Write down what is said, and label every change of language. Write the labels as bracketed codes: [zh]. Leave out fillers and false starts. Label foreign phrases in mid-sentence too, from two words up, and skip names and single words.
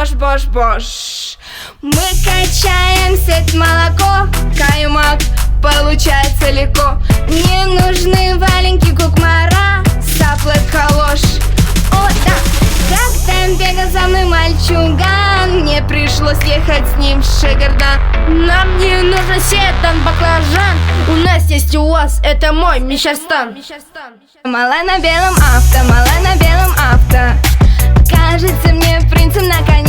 [tt] бош-бош. [ru] Мы качаем сеть молоко, каймак получается легко. Не нужны валенки кукмара, [tt] саплы калош. [ru] О да, как-то бегал за мной мальчуган, мне пришлось ехать с ним в Шигардан. Нам не нужен седан, баклажан, у нас есть УАЗ, это мой Мишерстан. Малая на белом авто, малая на белом авто, кажется мне принцем на коне.